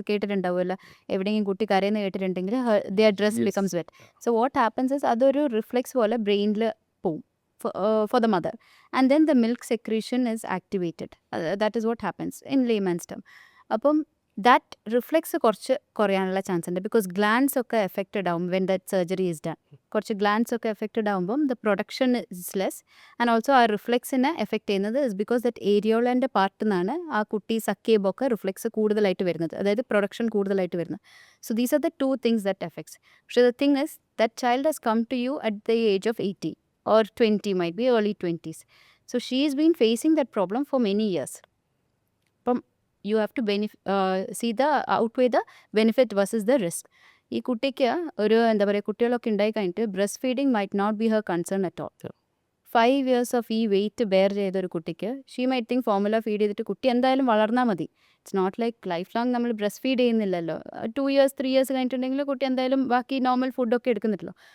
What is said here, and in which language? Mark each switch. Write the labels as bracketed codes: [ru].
[ml] അത് കേട്ടിട്ടുണ്ടാവുമല്ലോ, എവിടെയെങ്കിലും കുട്ടി കരയെന്ന് കേട്ടിട്ടുണ്ടെങ്കിൽ [en] Their dress becomes wet. So what happens is [ml] അതൊരു റിഫ്ലെക്സ് പോലെ ബ്രെയിനിൽ പോവും [en] for the mother, and then the milk secretion is activated. That is what happens in layman's term. [ml] അപ്പം that reflex കുറച്ച് കുറയാനുള്ള ചാൻസ് ഉണ്ട് ബിക്കോസ് ഗ്ലാൻസ് ഒക്കെ affected ആവും [en] When that surgery is done. [ml] കുറച്ച് ഗ്ലാൻസ് ഒക്കെ എഫക്റ്റഡ് ആകുമ്പം [en] the production is less and also [ml] ആ റിഫ്ലെക്സിനെ എഫക്റ്റ് ചെയ്യുന്നത് ഇസ് ബിക്കോസ് ദറ്റ് ഏരിയോളൻ്റെ പാർട്ടിൽ നിന്നാണ് ആ കുട്ടി സക്ക് ചെയ്യുമ്പോൾ ഒക്കെ റിഫ്ലെക്സ് കൂടുതലായിട്ട് വരുന്നത്, അതായത് പ്രൊഡക്ഷൻ കൂടുതലായിട്ട് വരുന്നത്. [en] So these are the two things that affects. പക്ഷേ the thing is that child has come to you at the age of 80 or 20, might be early 20s. So she's been facing that problem for many years. You have to see the outweigh the benefit versus the risk. [ml] ഈ കുട്ടിക്ക് ഒരു എന്താ പറയുക, കുട്ടികളൊക്കെ ഉണ്ടായി കഴിഞ്ഞിട്ട് [en] Breast feeding might not be her concern at all. [ml] 5 years of ഈ wait bear ചെയ്തൊരു കുട്ടിക്ക് [en] she might think [ml] formula feed ചെയ്തിട്ട് കുട്ടി എന്തായാലും വളർന്നാൽ മതി. [en] it's not like life long [ml] നമ്മൾ ബ്രസ്റ്റ് ഫീഡ് ചെയ്യുന്നില്ലല്ലോ. 2 years 3 years കഴിഞ്ഞിട്ടുണ്ടെങ്കിൽ കുട്ടി എന്തായാലും ബാക്കി നോർമൽ ഫുഡൊക്കെ എടുക്കുന്നില്ലല്ലോ.